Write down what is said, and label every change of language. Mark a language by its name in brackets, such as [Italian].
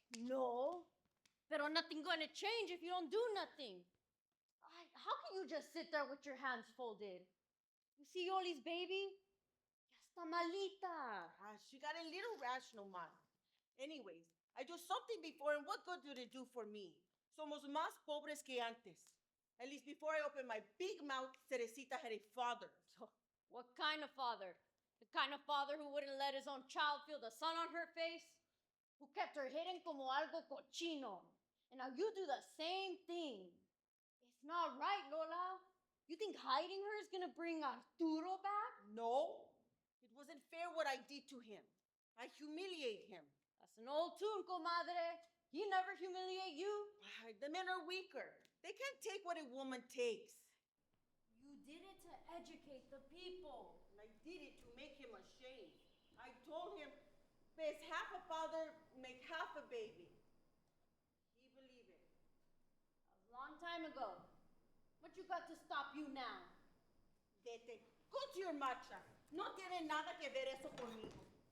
[English] No, pero nothing going to change if you don't do nothing. How can you just sit there with your hands folded? You see Yoli's baby? [Spanish] Ya está malita. [English] She got a little rash nomás. Anyways, I do something before, and what good did it do for me? [Spanish] Somos más pobres que antes. [English] At least before I opened my big mouth, Teresita had a father. What kind of father? The kind of father who wouldn't let his own child feel the sun on her face? Who kept her hidden [Spanish] como algo cochino? [English] And now you do the same thing. It's not right, Lola. You think hiding her is gonna bring Arturo back? No, it wasn't fair what I did to him. I humiliate him. That's an old tune, comadre. He never humiliate you. The men are weaker. They can't take what a woman takes. You did it to educate the people. And I did it to make him ashamed. I told him, there's half a father, make half a baby. He believed it. A long time ago. What you got to stop you now? [Spanish] Vete. [English] Go to your marcha. [Spanish] No tiene nada que ver eso conmigo.